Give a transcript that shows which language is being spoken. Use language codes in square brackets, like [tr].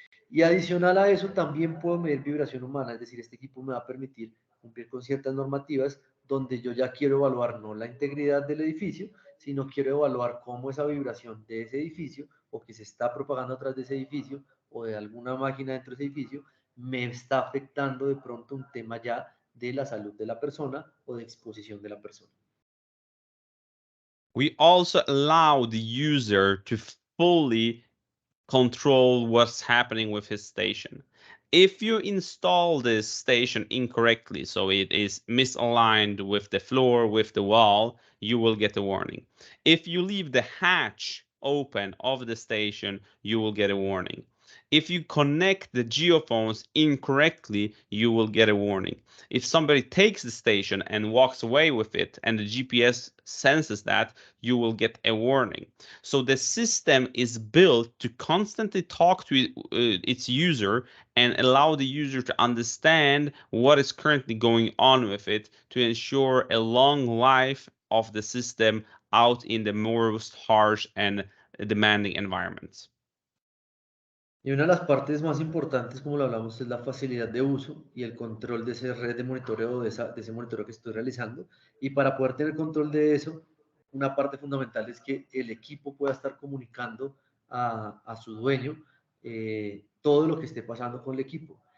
[es] Y adicional a eso también puedo medir vibración humana, es decir, este equipo me va a permitir cumplir con ciertas normativas donde yo ya quiero evaluar no la integridad del edificio, sino quiero evaluar cómo esa vibración de ese edificio o que se está propagando atrás de ese edificio o de alguna máquina dentro de ese edificio me está afectando de pronto un tema ya de la salud de la persona o de exposición de la persona. [en] We also allow the user to fully control what's happening with his station. If you install this station incorrectly, so it is misaligned with the floor, with the wall, you will get a warning. If you leave the hatch open of the station, you will get a warning. If you connect the geophones incorrectly, you will get a warning. If somebody takes the station and walks away with it and the GPS senses that, you will get a warning. So the system is built to constantly talk to its user and allow the user to understand what is currently going on with it to ensure a long life of the system out in the most harsh and demanding environments. [es] Y una de las partes más importantes, como lo hablamos, es la facilidad de uso y el control de esa red de monitoreo, de ese monitoreo que estoy realizando. Y para poder tener control de eso, una parte fundamental es que el equipo pueda estar comunicando a su dueño todo lo que esté pasando con el equipo.